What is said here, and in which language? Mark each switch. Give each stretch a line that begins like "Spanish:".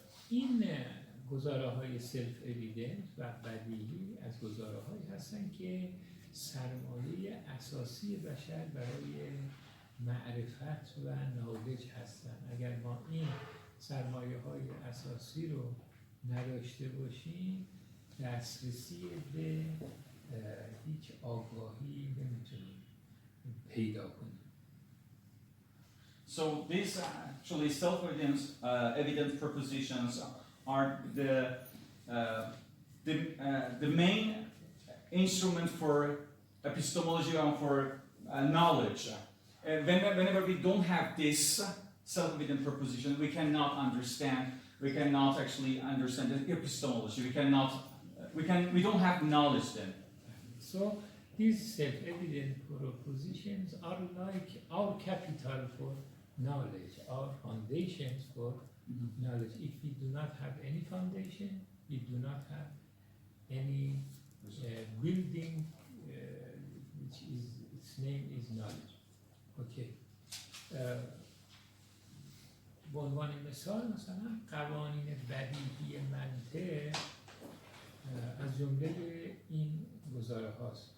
Persian: این گزاره های سلف اویدنت و بدیهی از گزاره هایی هستند که سرمایه اساسی بشر برای معرفت و نالج هستند. اگر ما این سرمایه های اساسی رو نداشته باشیم دسترسی به هیچ آگاهی نمیتونیم پیدا کنیم.
English: So these actually self-evident propositions are the main instrument for epistemology and for knowledge. Whenever we don't have this self-evident proposition, we cannot actually understand the epistemology. We don't have knowledge then. So these self-evident propositions are like our capital for knowledge, our foundations for knowledge. If we do not have any foundation, we do not have any building, which is its name is knowledge. Okay.
Persian: به عنوان مثال مثلا قوانین بدیهی منطق از جمله این گزاره هاست.